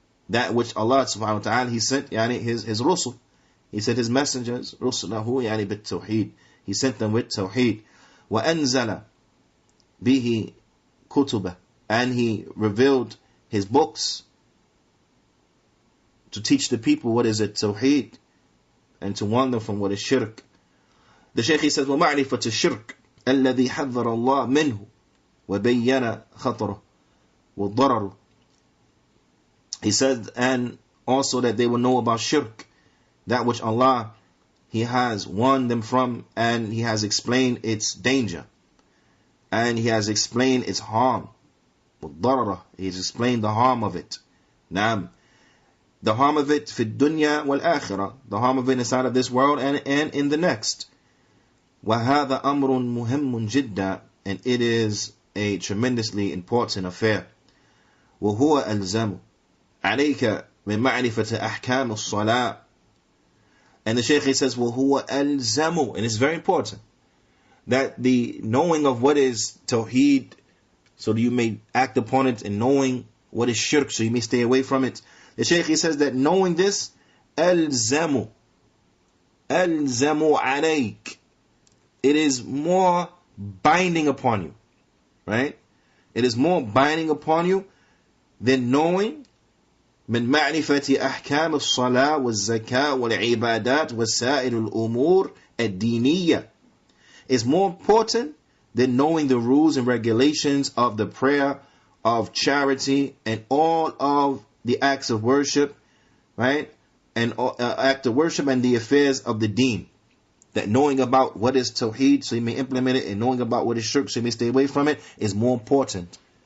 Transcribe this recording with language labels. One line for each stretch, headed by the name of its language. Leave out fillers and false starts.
English: That which Allah subhanahu wa ta'ala, he sent his rusul. He sent his messengers,
Arabic: rusulahu bit-tawheed.
English: He sent them with tawheed.
Arabic: وَأَنزَلَ بِهِ كُتُبَ.
English: And he revealed his books to teach the people what is it, tawheed, and to warn them from what is shirk. The Shaykh, he says,
Arabic: وَمَعْرِفَةُ الشِّرْكِ الَّذِي حَذَّرَ اللَّهُ مِنْهُ وَبَيَّنَ خَطَرُهُ وَالضَّرَرُ.
English: He said, and also that they will know about shirk, that which Allah, he has warned them from, and he has explained its danger, and he has explained its harm. He has explained the harm of it. Naam. The harm of it
Arabic: fi dunya wal akhirah,
English: the harm of it inside of this world and in the next.
Arabic: وَهَذَا أَمْرٌ مُهِمٌّ جِدًّا.
English: And it is a tremendously important affair.
Arabic: وَهُوَ أَلْزَمُ عليك من معرفة أحكام الصلاة.
English: And the Shaykh, he says,
Arabic: وَهُوَ أَلْزَمُ.
English: And it's very important that the knowing of what is Tawheed, so that you may act upon it, and knowing what is shirk, so you may stay away from it. The Shaykh, he says that knowing this,
Arabic: أَلْزَمُ عليك.
English: It is more binding upon you. Right? It is more binding upon you than knowing
Arabic: من معرفة أحكام الصلاة والزكاة والعبادات وسائر الأمور الدينية.
English: Is more important than knowing the rules and regulations of the prayer, of charity, and all of the acts of worship, right? And act of worship and the affairs of the deen. That knowing about what is Tawheed, so you may implement it, and knowing about what is shirk, so you may stay away from it, is more important.